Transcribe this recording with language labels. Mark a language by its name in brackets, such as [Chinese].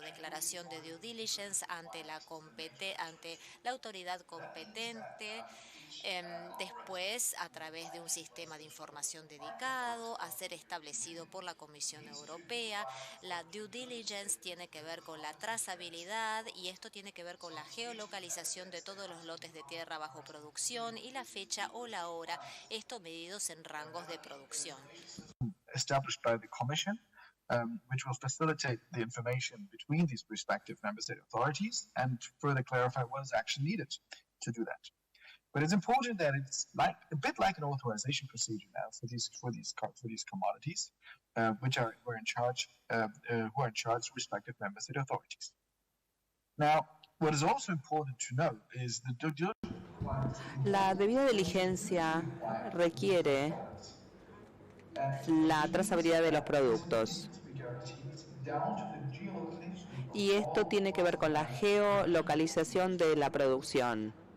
[Spanish] Declaración de due diligence ante la autoridad competente, después a través de un sistema de información dedicado a ser establecido por la Comisión Europea. La due diligence tiene que ver con la trazabilidad y esto tiene que ver con la geolocalización de todos los lotes de tierra bajo producción y la fecha o la hora, esto medidos en rangos de producción. [English] Established by the Commission, which will facilitate the information between these respective member state authorities and further clarify what is actually needed to do that. But it's important that it's a bit like an authorization procedure now for these commodities, which are who are in charge respective member state authorities. Now, what is also important to note is the [Spanish] La debida diligencia requiere la trazabilidad de los productos. Y esto tiene que ver con la geolocalización de la producción.